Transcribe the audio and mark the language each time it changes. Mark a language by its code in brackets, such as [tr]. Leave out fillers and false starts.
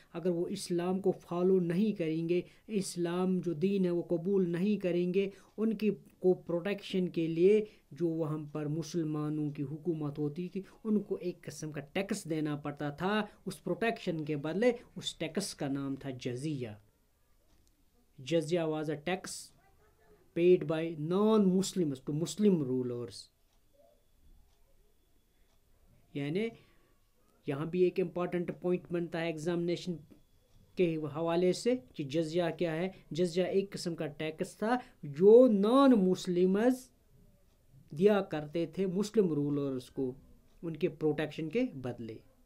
[ur] اگر وہ اسلام کو فالو نہیں کریں گے، اسلام جو دین ہے وہ قبول نہیں کریں گے، ان کی کو پروٹیکشن کے لیے جو وہاں پر مسلمانوں کی حکومت ہوتی تھی، ان کو ایک قسم کا ٹیکس دینا پڑتا تھا. اس پروٹیکشن کے بدلے اس ٹیکس کا نام تھا جزیہ. [en] جزیہ was a tax paid by non-Muslims to Muslim rulers. [ur] یعنی یہاں بھی ایک امپورٹنٹ پوائنٹ بنتا ہے ایگزامینیشن کے حوالے سے کہ جزیہ کیا ہے. جزیہ ایک قسم کا ٹیکس تھا جو نان مسلمز دیا کرتے تھے مسلم رولرز کو ان کے پروٹیکشن کے بدلے.